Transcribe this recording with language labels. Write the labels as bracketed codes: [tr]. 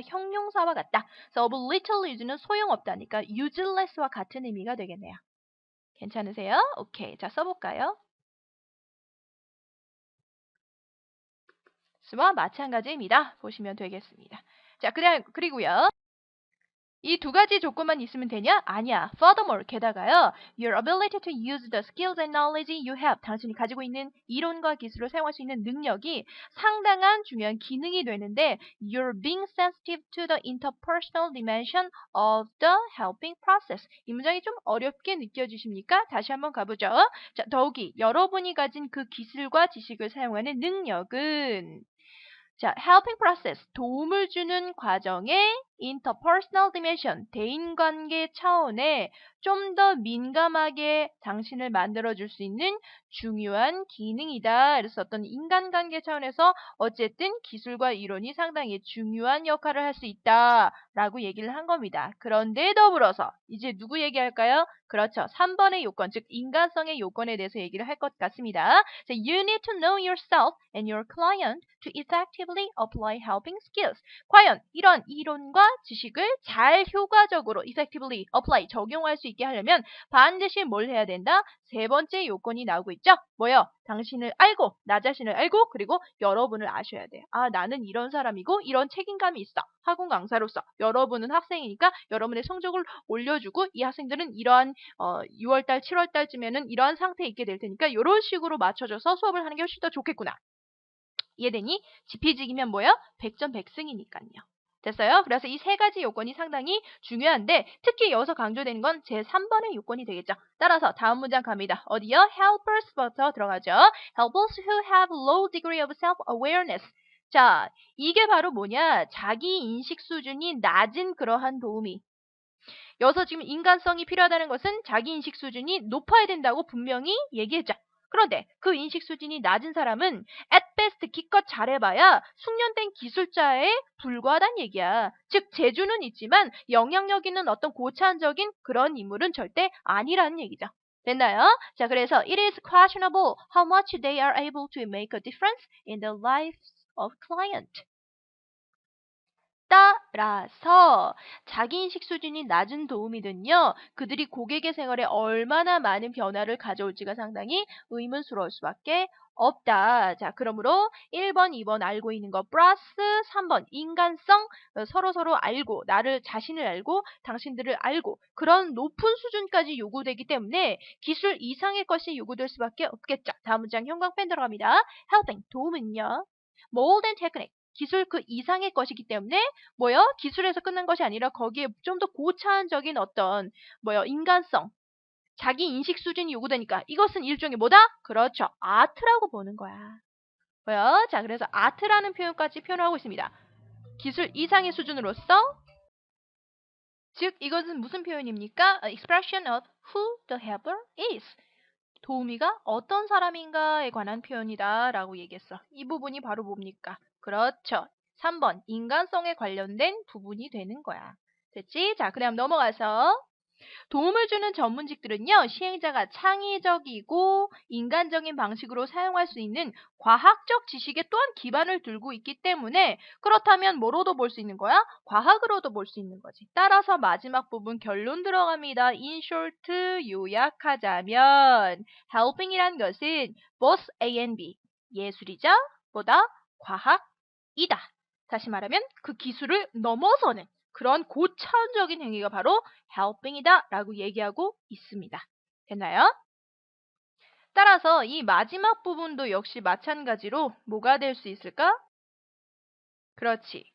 [ko] 형용사와 같다. 그래서 of little use는 소용없다니까 useless와 같은 의미가 되겠네요. 괜찮으세요? 오케이. 자, 써볼까요? 수와 마찬가지입니다. 보시면 되겠습니다. 자, 그리고요. 이 두 가지 조건만 있으면 되냐? 아니야. [en] Furthermore, [ko] 게다가요. [en] Your ability to use the skills and knowledge you have. [ko] 당신이 가지고 있는 이론과 기술을 사용할 수 있는 능력이 상당한 중요한 기능이 되는데 [en] You're being sensitive to the interpersonal dimension of the helping process. [ko] 이 문장이 좀 어렵게 느껴지십니까? 다시 한번 가보죠. 자, 더욱이 여러분이 가진 그 기술과 지식을 사용하는 능력은 자, [en] helping process, [ko] 도움을 주는 과정의 [en] interpersonal dimension, [ko] 대인관계 차원에 좀 더 민감하게 당신을 만들어줄 수 있는 중요한 기능이다. 그래서 어떤 인간관계 차원에서 어쨌든 기술과 이론이 상당히 중요한 역할을 할 수 있다라고 얘기를 한 겁니다. 그런데 더불어서 이제 누구 얘기할까요? 그렇죠. 3번의 요건, 즉 인간성의 요건에 대해서 얘기를 할 것 같습니다. [en] 자, you need to know yourself and your client to effectively apply helping skills. [ko] 과연 이런 이론과 지식을 잘 효과적으로 [en] effectively apply, [ko] 적용할 수 있게 하려면 반드시 뭘 해야 된다? 세 번째 요건이 나오고 있죠? 뭐요? 당신을 알고, 나 자신을 알고, 그리고 여러분을 아셔야 돼. 아, 나는 이런 사람이고 이런 책임감이 있어. 학원 강사로서 여러분은 학생이니까 여러분의 성적을 올려주고 이 학생들은 이러한 6월달, 7월달쯤에는 이러한 상태에 있게 될 테니까 이런 식으로 맞춰줘서 수업을 하는 게 훨씬 더 좋겠구나. 이해되니? 지피지기면 뭐요? 100점 100승이니까요. 됐어요? 그래서 이 세 가지 요건이 상당히 중요한데 특히 여기서 강조되는 건 제 3번의 요건이 되겠죠. 따라서 다음 문장 갑니다. 어디요? helpers부터 들어가죠. [en] helpers who have low degree of self-awareness. [ko] 자, 이게 바로 뭐냐? 자기 인식 수준이 낮은 그러한 도우미. 여기서 지금 인간성이 필요하다는 것은 자기 인식 수준이 높아야 된다고 분명히 얘기했죠. 그런데 그 인식 수준이 낮은 사람은 [en] at best [ko] 기껏 잘해봐야 숙련된 기술자에 불과하다는 얘기야. 즉 재주는 있지만 영향력 있는 어떤 고차원적인 그런 인물은 절대 아니라는 얘기죠. 됐나요? 자, 그래서 [en] it is questionable how much they are able to make a difference in the lives of client. [ko] 따라서 자기인식 수준이 낮은 도우미는요. 그들이 고객의 생활에 얼마나 많은 변화를 가져올지가 상당히 의문스러울 수밖에 없다. 자, 그러므로 1번, 2번 알고 있는 거 플러스 3번 인간성 서로서로 알고 나를 자신을 알고 당신들을 알고 그런 높은 수준까지 요구되기 때문에 기술 이상의 것이 요구될 수밖에 없겠죠. 다음 문장 형광펜 들어갑니다. helping 도움은요. [en] more than technique [ko] 기술 그 이상의 것이기 때문에 뭐요? 기술에서 끝난 것이 아니라 거기에 좀 더 고차원적인 어떤 뭐요? 인간성, 자기 인식 수준이 요구되니까 이것은 일종의 뭐다? 그렇죠. 아트라고 보는 거야. 뭐요? 자, 그래서 아트라는 표현까지 표현하고 있습니다. 기술 이상의 수준으로서 즉 이것은 무슨 표현입니까? [en] A expression of who the helper is. [ko] 도우미가 어떤 사람인가에 관한 표현이다 라고 얘기했어. 이 부분이 바로 뭡니까? 그렇죠. 3번 인간성에 관련된 부분이 되는 거야. 됐지? 자, 그다음 넘어가서 도움을 주는 전문직들은요. 시행자가 창의적이고 인간적인 방식으로 사용할 수 있는 과학적 지식에 또한 기반을 두고 있기 때문에 그렇다면 뭐로도 볼 수 있는 거야? 과학으로도 볼 수 있는 거지. 따라서 마지막 부분 결론 들어갑니다. [en] In short, [ko] 요약하자면 helping이란 것은 [en] both A and B, [ko] 예술이죠? 보다 과학이다. 다시 말하면 그 기술을 넘어서는 그런 고차원적인 행위가 바로 helping이다 라고 얘기하고 있습니다. 됐나요? 따라서 이 마지막 부분도 역시 마찬가지로 뭐가 될 수 있을까? 그렇지.